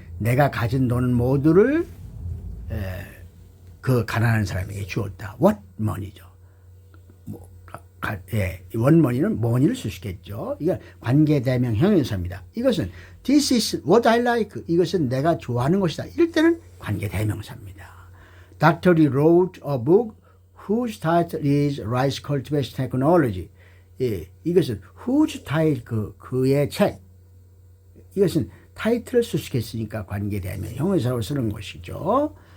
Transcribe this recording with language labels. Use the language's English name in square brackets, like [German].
[Korean] 내가 가진 돈 모두를 그 가난한 사람에게 주었다. [English] What money죠. [Korean] 원머니는 money를 수식했죠. 이게 관계대명 형용사입니다. [English] 이것은 this is what I like. [Korean] 이것은 내가 좋아하는 것이다. 이럴 때는 관계대명사입니다. [English] Dr. Lee wrote a book whose title is Rice Cultivation Technology. [Korean] 이것은 whose title 그의 책. 이것은 타이틀을 수식했으니까 관계대명 형용사로 쓰는 것이죠.